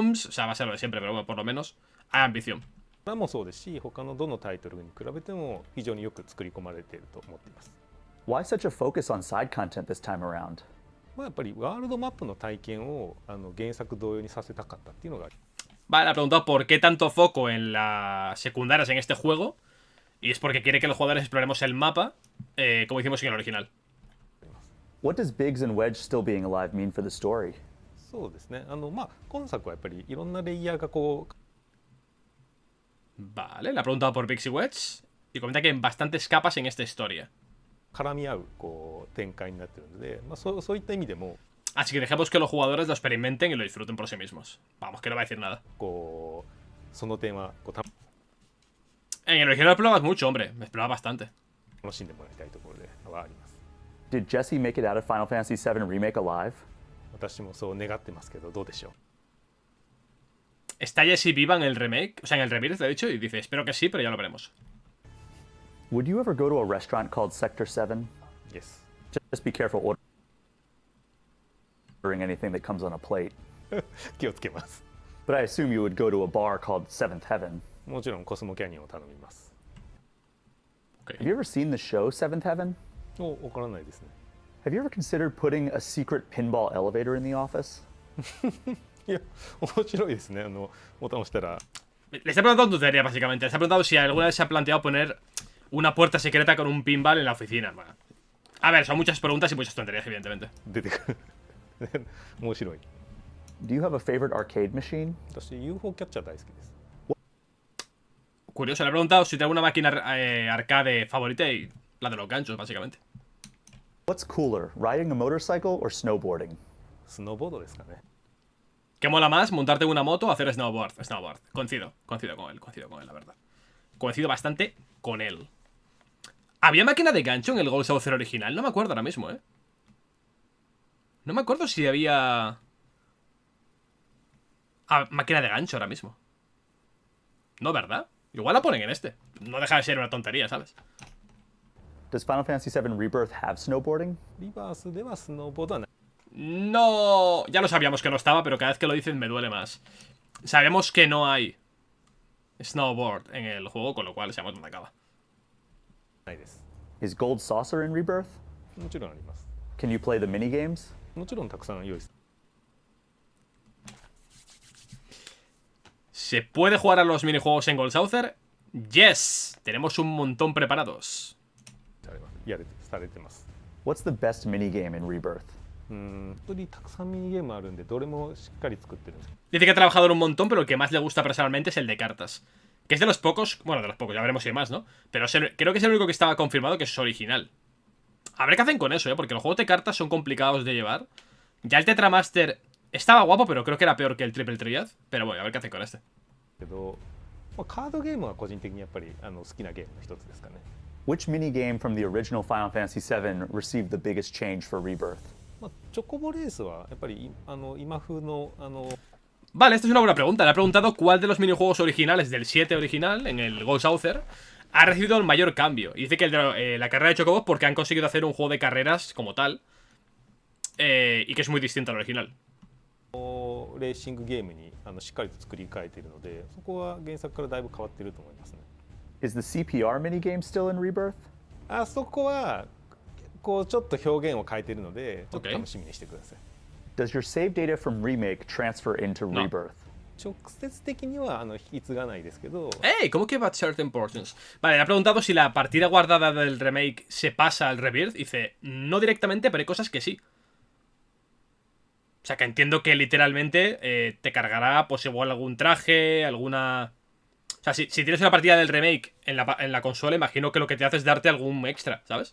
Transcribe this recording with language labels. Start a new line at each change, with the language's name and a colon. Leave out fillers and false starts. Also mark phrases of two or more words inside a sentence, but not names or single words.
Spanish: O sea, va a ser lo de siempre, pero bueno, por lo menos hay ambición.
Japanese: もそうですし、他のどのタイトルに比べても非常によく作り込まれていると思っています。
English: Why such a focus on side content this time around?
Japanese: やっぱりワールドマップの体験を原作同様にさせたかったっていうのが。
Spanish: Vale, ha preguntado por qué tanto foco en las secundarias en este juego. Y es porque quiere que los jugadores exploremos el mapa, como hicimos en el original.
English: What does Biggs and Wedge still being alive mean for the story?
Japanese: そうですね。今作はやっぱりいろんなレイヤーがこう
Spanish: Vale, le ha preguntado por Pixie Wedge. Y comenta que hay bastantes capas en esta historia.
Japanese: 絡み合うこう展開になってるので、そういった意味でも
Spanish: Así que dejemos que los jugadores lo experimenten y lo disfruten por sí mismos. Vamos, que no va a decir nada.
Japanese: こうその点はこう
Spanish: En el original explorabas mucho, hombre. Me exploraba bastante.
Japanese: 楽しんでもらいたいところではあります。
English: Did Jesse make it out of Final Fantasy VII Remake alive?
Japanese: 私もそう願ってますけど、どうでしょう。
Spanish: ¿Está Jessie viva en el remake? O sea, en el Rebirth, de hecho, y dice, espero que sí, pero ya lo veremos.
English: Would you ever go to a restaurant called Sector 7? Yes. Just be careful ordering anything that comes on a plate.
Japanese: 気をつけます。
English: But I assume you would go to a bar called Seventh Heaven.
Japanese: もちろんコスモキャニオンを頼みます。
English: Have you ever seen the show Seventh Heaven?
Japanese: わからないですね。
English: Have you ever considered putting a secret pinball elevator in the office?
Japanese: いや、面白いですね。ボタンを押したら。
Spanish: Les ha preguntado tontería, básicamente. Les ha preguntado si alguna vez se ha planteado poner una puerta secreta con un pinball en la oficina. Bueno. A ver, son muchas preguntas y muchas tonterías, evidentemente.
Japanese: 出てくる。面白い。
English: Do you have a favorite arcade machine?
Japanese: 私 UFO キャッチャー大好きです。
Spanish: Curioso, le he preguntado si tiene alguna máquina arcade favorita y La de los ganchos, básicamente.
English: What's cooler, riding a motorcycle or snowboarding?
Japanese: スノーボードですかね。
Spanish: ¿Qué mola más, montarte en una moto o hacer snowboard? Snowboard. Coincido con él, la verdad. Coincido bastante con él. ¿Había máquina de gancho en el Ghost Saucer original? No me acuerdo ahora mismo, ¿eh? No me acuerdo si había... máquina de gancho ahora mismo. No, ¿verdad? Igual la ponen en este. No deja de ser una tontería, ¿sabes?
English: Does Final Fantasy VII Rebirth have snowboarding?
Japanese: リバースではスノーボードはない。
Spanish: No... Ya lo sabíamos que no estaba, pero cada vez que lo dicen me duele más. Sabemos que no hay snowboard en el juego, con lo cual sabemos dónde acaba.
Japanese: ないです。
English: Is Gold Saucer in Rebirth?
Japanese: もちろんあります。
English: Can you play the minigames?
Japanese: もちろんたくさん用意して。
Spanish: ¿Se puede jugar a los minijuegos en Gold Saucer? Yes, tenemos un montón preparados.
Japanese: されてます。
English: What's the best minigame in Rebirth?
Japanese: 本当にたくさんミニゲームあるんでどれもしっかり作ってるんです。
Spanish: Dice que ha trabajado en un montón, pero el que más le gusta personalmente es el de cartas. Que es de los pocos, bueno, de los pocos, ya veremos si hay más, ¿no? Pero creo que es el único que estaba confirmado que es original. A ver qué hacen con eso, ¿eh? Porque los juegos de cartas son complicados de llevar. Ya el Tetramaster estaba guapo, pero creo que era peor que el Triple Triad. Pero bueno, a ver qué hacen con este.
Japanese: けど、カードゲームは個人的にやっぱり好きなゲームの一つですかね。
English: Which minigame from the original Final Fantasy VII received the biggest change for Rebirth?
Japanese: チョコボレースはやっぱり今風の
Spanish: Vale, esta es una buena pregunta. Le ha preguntado cuál de los minijuegos originales del 7 original, en el Ghost Saucer, ha recibido el mayor cambio. Y dice que el de la carrera de Chocobos porque han conseguido hacer un juego de carreras como tal. Y que es muy distinto al original.
Japanese: レーシングゲームにしっかりと作り変えているので、そこは原作からだいぶ変わっていると思いますね。
English: Is the CPR minigame still in Rebirth?
Japanese: あそこはこうちょっと表現を変えているので、ちょっと楽しみにしてください。
English: Does your save data from Remake transfer into No. Rebirth?
Japanese: 直接的には引き継がないですけど、
Spanish: ¡Ey! ¿Cómo que
English: but certain portions?
Spanish: Vale, le ha preguntado si la partida guardada del remake se pasa al Rebirth. Dice, no directamente, pero hay cosas que sí. O sea, que entiendo que literalmente te cargará, pues igual algún traje, alguna... O sea, si tienes una partida del remake en la consola, imagino que lo que te hace es darte algún extra, ¿sabes?